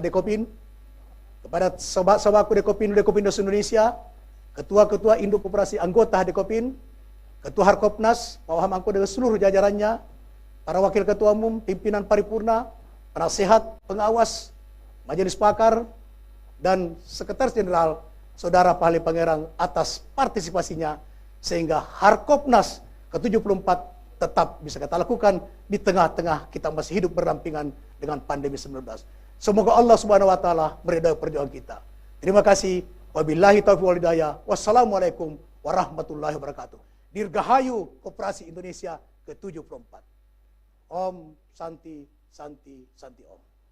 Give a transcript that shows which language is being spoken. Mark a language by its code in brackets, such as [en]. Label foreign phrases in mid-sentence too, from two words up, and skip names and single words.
[id] Dekopin, kepada sobat-sobatku Dekopin Indonesia, ketua-ketua induk koperasi anggota Dekopin, Ketua Harkopnas, Pak Wahamangko dengan seluruh jajarannya, para wakil ketua umum, pimpinan paripurna, penasehat, pengawas, majelis pakar, dan sekretaris jenderal Saudara Pahli Pangerang atas partisipasinya sehingga Harkopnas ke-74 tetap bisa kita lakukan di tengah-tengah kita masih hidup berdampingan dengan pandemi 19. Semoga Allah [ar] سبحانه وتعالى [id] meridai perjuangan kita. Terima kasih. [ar] وبالله التوفيق والهداية. والسلام عليكم ورحمة الله وبركاته. [id] Dirgahayu Koperasi Indonesia ke-74. [sa] ॐ शान्तिः शान्तिः शान्तिः ॐ.